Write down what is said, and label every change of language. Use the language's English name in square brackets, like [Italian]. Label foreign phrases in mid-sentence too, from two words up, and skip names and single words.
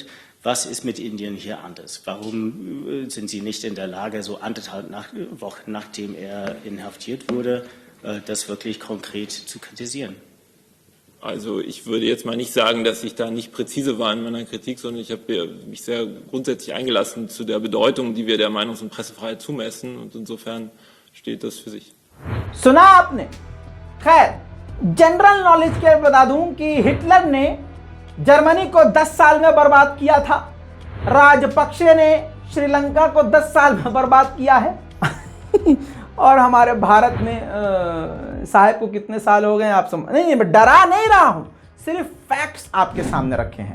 [German] Was ist mit Indien hier anders? Warum sind Sie nicht in der Lage, so 1,5 Wochen nachdem er inhaftiert wurde, das wirklich konkret zu kritisieren? Also ich würde jetzt mal nicht sagen, dass ich da nicht präzise war in meiner Kritik, sondern ich habe mich sehr grundsätzlich eingelassen zu der Bedeutung, die wir der Meinungs- und Pressefreiheit zumessen und insofern steht das für sich. [Hindi] सुना आपने? खैर, [English] general knowledge [Hindi] के बता दूं कि हिटलर ने जर्मनी को 10 साल में बर्बाद किया था, राजपक्षे ने श्रीलंका को 10 साल में बर्बाद किया है और हमारे भारत में साहब को कितने साल हो गए आप समझ नहीं, डरा नहीं रहा हूं, सिर्फ फैक्ट्स आपके सामने रखे हैं।